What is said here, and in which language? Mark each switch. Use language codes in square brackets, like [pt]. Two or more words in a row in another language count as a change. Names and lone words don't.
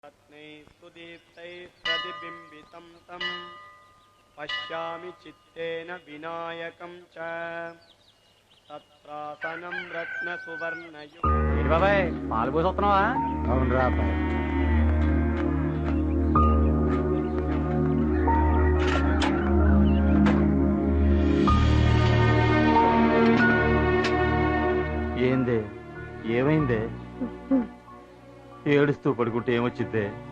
[sa] प्रतिबिंबितं तं पश्यामि चित्तेन विनायकं च तत्रासनं रत्नसुवर्णयुक्तं। [te] बाबाయ్ పాలు పోసొస్తున్నావా? అవునరా అబ్బాయి. ఏందే ఏమైందే? ఏడుస్తూ పడుకుంటే ఏమొచ్చిద్దే?